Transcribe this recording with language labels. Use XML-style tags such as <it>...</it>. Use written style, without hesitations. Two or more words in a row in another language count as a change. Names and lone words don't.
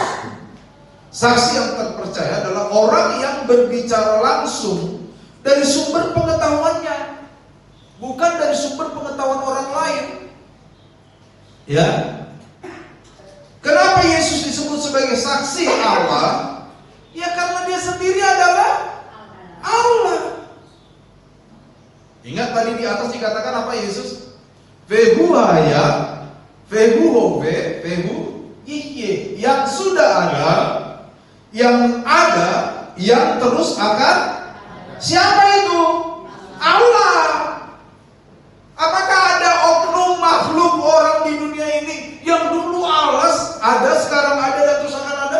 <id>Saksi yang terpercaya adalah orang yang berbicara langsung dari sumber pengetahuannya, bukan dari sumber pengetahuan orang lain. Ya. Kenapa Yesus disebut sebagai saksi Allah, ya karena dia sendiri adalah Allah. Ingat tadi di atas dikatakan apa Yesus?</id> <he>והוא היה, והוא הווה, והוא יהיה.</he> <id>Yang sudah ada, yang terus akan. Siapa itu? Allah. Apakah ada oknum makhluk orang di dunia ini yang dulu Allah ada, sekarang ada, dan terus akan ada?</id>